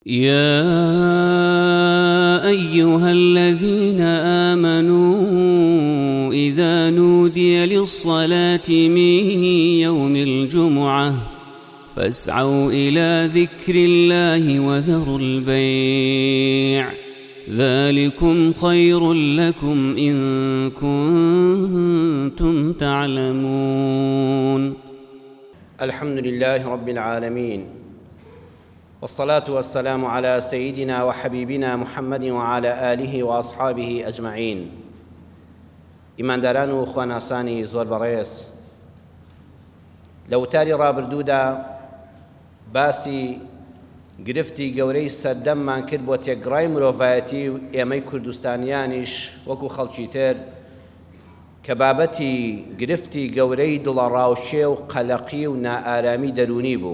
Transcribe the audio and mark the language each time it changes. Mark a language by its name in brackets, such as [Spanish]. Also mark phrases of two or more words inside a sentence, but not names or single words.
[Arabic] يا أيها الذين آمنوا إذا نودي للصلاة من يوم الجمعة فاسعوا إلى ذكر الله وذروا البيع ذلكم خير لكم إن كنتم تعلمون. الحمد لله رب العالمين، والصلاة والسلام على سيدنا وحبيبنا محمد وعلى آله وأصحابه أجمعين. [Central Kurdish] ئیمانداران و خواناسانی زۆر بەڕێز، لە وتاری ڕابردوودا باسی گرفتی گەورەی سەردەممان کرد بۆ تێکگڕای مرۆڤایەتی و ئێمەی کوردستانیانیش وەکو خەڵکی تر کە بابەتی گرفتی گەورەی دڵەڕاوچێ و قەلەقی و نائارامی دەرونی بوو.